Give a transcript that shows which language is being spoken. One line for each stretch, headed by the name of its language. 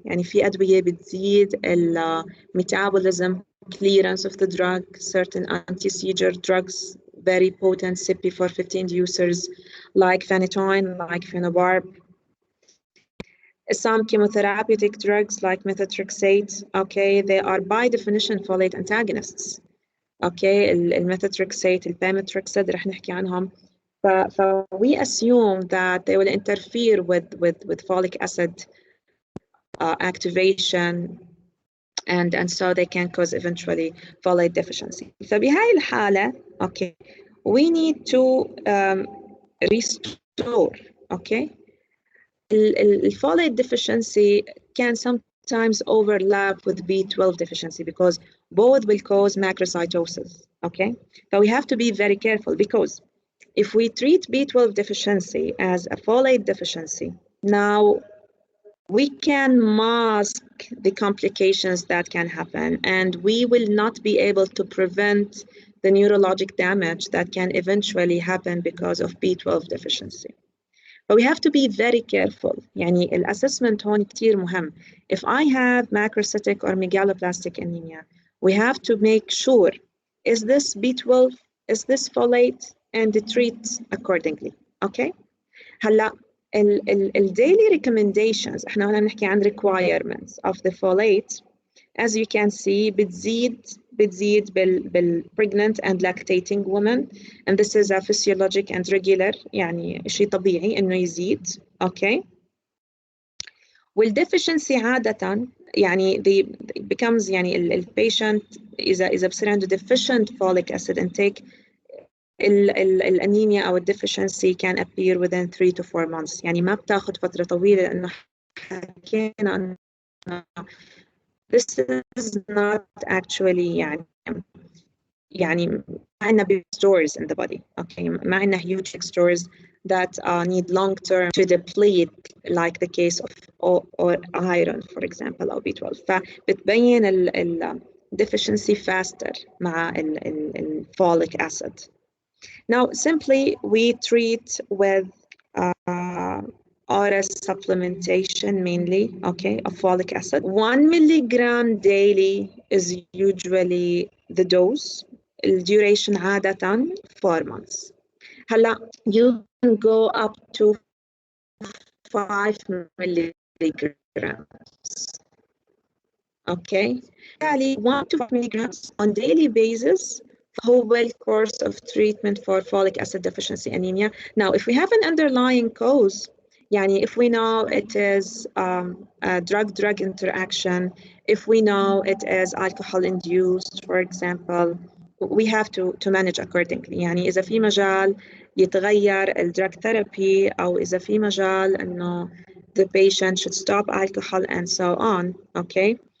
Arabic: يعني في أدوية بتزيد
English: ال metabolism, clearance of the drug, certain anti-seizure drugs, very potent CYP415 users like phenytoin, like phenobarb. Some chemotherapeutic drugs like methotrexate, okay, they are by definition folate antagonists.
Arabic: Okay, الميثوترexate, الpamitrexate رح نحكي عنهم.
English: We assume that they will interfere with folic acid activation and so they can cause eventually folate deficiency.
Arabic: فبهاي الحالة,
English: okay, we need to restore, okay. The folate deficiency can sometimes overlap with B12 deficiency because both will cause macrocytosis, okay? So we have to be very careful because if we treat B12 deficiency as a folate deficiency, now we can mask the complications that can happen and we will not be able to prevent the neurologic damage that can eventually happen because of B12 deficiency. But we have to be very careful.
Arabic: يعني الأسسمنت هون كتير مهم.
English: If I have macrocytic or megaloblastic anemia, we have to make sure, is this B12, is this folate, and treat accordingly. Okay?
Arabic: هلا ال
English: daily recommendations,
Arabic: احنا هنا بنحكي عن
English: requirements of the folate. As you can see,
Arabic: بتزيد بال
English: pregnant and lactating women, and this is a physiologic and regular,
Arabic: يعني شيء طبيعي إنه يزيد.
English: Okay. والdeficiency عادة يعني becomes يعني ال patient
Arabic: إذا بصير عنده
English: deficient folic acid intake, الأنيميا أو deficiency can appear within 3 to 4 months.
Arabic: يعني ما بتاخد فترة طويلة لأنه حكينا
English: this is not actually
Arabic: يعني ما عندنا
English: big stores in the body. Okay,
Arabic: ما عندنا
English: huge stores that need long term to deplete, like the case of or iron, for example, or B12.
Arabic: فبتبين ال
English: deficiency faster
Arabic: مع ال folic acid.
English: Now, simply we treat with RS supplementation mainly, okay, of folic acid. 1 milligram daily is usually the dose. The duration عادة 4 months. هلا you can go up to 5 milligrams. Okay, يعني 1 to 5 milligrams on daily basis whole course of treatment for folic acid deficiency anemia. Now, if we have an underlying cause, yani if we know it is a drug-drug interaction, if we know it is alcohol-induced, for example, we have to manage accordingly.
Arabic: يعني إذا في مجال يتغير الدراج ثيرابي أو إذا في مجال إنه
English: the patient should stop alcohol and so on, okay?